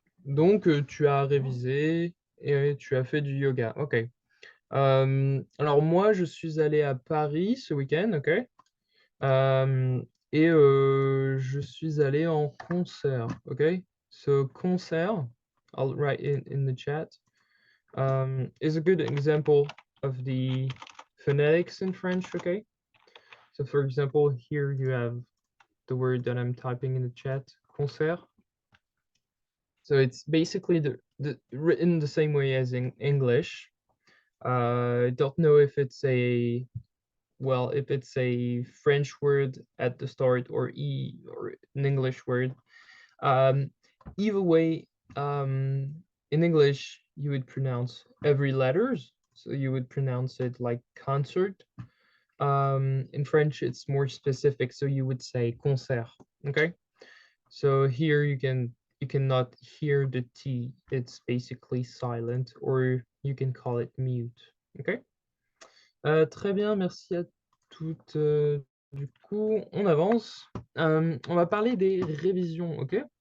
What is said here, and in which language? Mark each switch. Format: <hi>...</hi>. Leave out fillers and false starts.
<fr>Donc, tu as révisé et tu as fait du yoga. Ok. Alors, moi, je suis allé à Paris ce week-end, ok? Et je suis allé en concert, ok?</fr> <en>So, concert, I'll write in the chat, is a good example of the phonetics in French, okay? So, for example, here you have the word that I'm typing in the chat, concert. So it's basically written the same way as in English. I don't know if it's a French word at the start or an English word. Either way, in English you would pronounce every letters, so you would pronounce it like concert. In French it's more specific, so you would say concert. Okay. So here you cannot hear the T. It's basically silent, or you can call it mute. Okay.</en> <fr>Très bien, merci à toutes. Du coup, on avance. On va parler des révisions, ok?</fr>